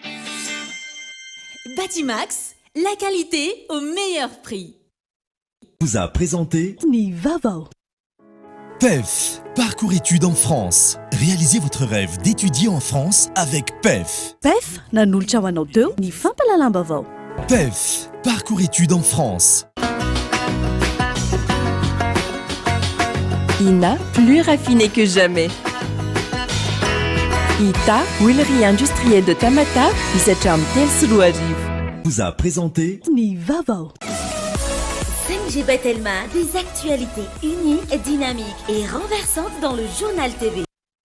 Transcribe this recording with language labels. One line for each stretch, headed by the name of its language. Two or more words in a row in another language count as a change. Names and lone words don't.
French: Batimax, la qualité au meilleur prix. Vous a présenté Nivavo. PEF, parcours études en France. Réalisez votre rêve d'étudier en France avec PEF.
Malagasy: PEF, nanolotra ho anao teo ny fampalalam-baovao. PEF,
French: parcours études en France. INA, plus raffiné que jamais. ITA, huilerie industrielle de Tamata,
Malagasy: misatra amin'ny telo sy roa arivo.
French: Vous a présenté Nivavo. 5G Batelma, des actualités uniques, dynamiques et renversantes dans le journal TV.